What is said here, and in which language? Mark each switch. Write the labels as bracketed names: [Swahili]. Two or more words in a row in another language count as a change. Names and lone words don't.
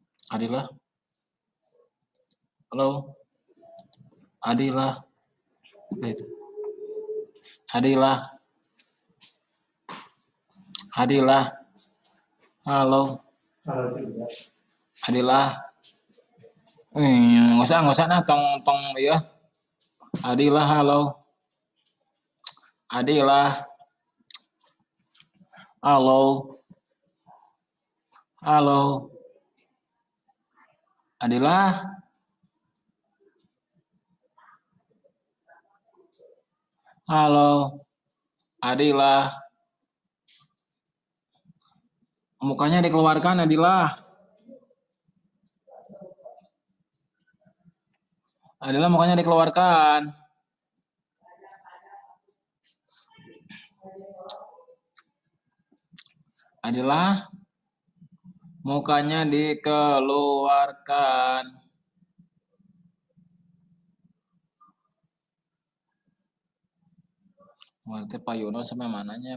[Indonesian] Adilah. Halo. Adilah. Adilah. Adilah. Halo. Adilah. Nggak usah nah tong ya. Adilah, halo. Adilah. Halo. Halo. Adilah. Halo. Adilah. Mukanya dikeluarkan, Adilah. Adilah, mukanya dikeluarkan. Adilah, mukanya dikeluarkan. Berarti Pak Yono sampai mananya?